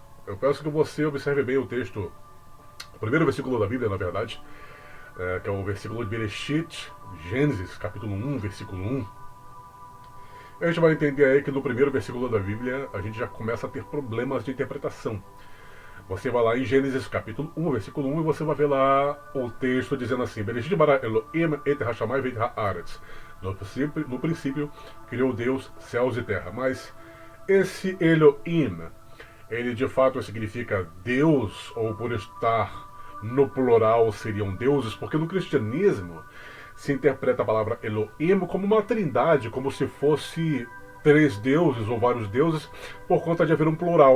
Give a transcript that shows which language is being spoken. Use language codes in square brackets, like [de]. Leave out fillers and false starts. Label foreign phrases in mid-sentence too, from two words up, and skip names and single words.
[pt] Eu peço que você observe bem o texto, o primeiro versículo da Bíblia, na verdade, que é o versículo de Bereshit, Gênesis, capítulo 1, versículo 1. A gente vai entender aí que no primeiro versículo da Bíblia a gente já começa a ter problemas de interpretação. Você vai lá em Gênesis capítulo 1, versículo 1, e você vai ver lá o texto dizendo assim: [he] בראשית ברא אלוהים את השמים ואת הארץ. [pt] No princípio criou Deus céus e terra. Mas esse Elohim, ele de fato significa Deus, ou por estar no plural seriam deuses? Porque no cristianismo se interpreta a palavra Elohim como uma trindade, como se fosse três deuses ou vários deuses, por conta de haver um plural.